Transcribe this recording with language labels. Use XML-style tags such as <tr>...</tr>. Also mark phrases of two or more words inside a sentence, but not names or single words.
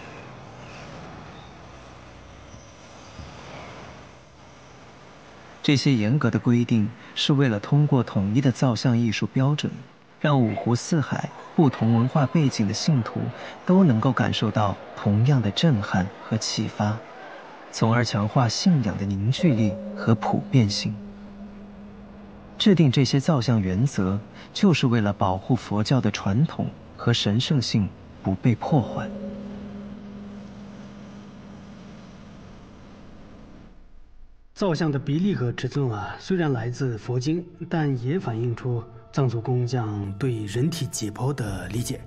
<zh>這些嚴格的規定是為了通過統一的造像藝術標準，讓五湖四海不同文化背景的信徒都能夠感受到同樣的震撼和啟發，從而強化信仰的凝聚力和普遍性。制定這些造像原則，就是為了保護佛教的傳統和神聖性不被破壞。造像的比例和尺寸雖然來自佛經，但也反映出藏族工匠對人體解剖的理解。</zh>